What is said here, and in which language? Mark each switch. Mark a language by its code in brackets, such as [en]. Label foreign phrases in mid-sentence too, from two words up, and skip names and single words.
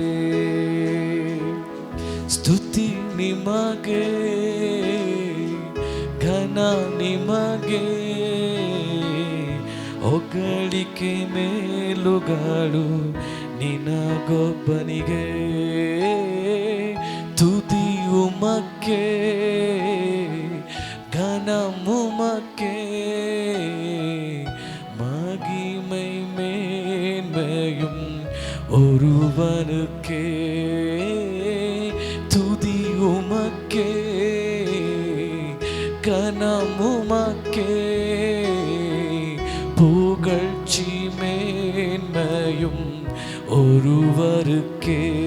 [kn] ಸ್ತುತಿ ನಿಮಗೆ, ಘನ ನಿಮಗೆ, ಹೊಗಳಿಕೆ ಮೇಲುಗಳು ನಿನಗೊಬ್ಬನಿಗೆ. [ta] துதியு மக்கே, கனமு மக்கே, மகிமை மேன்மையும் ஒருவனுக்கே. துதி உமக்கே, கனம் உமக்கே, புகழ்ச்சி மேன்மையும் ஒருவருக்கே.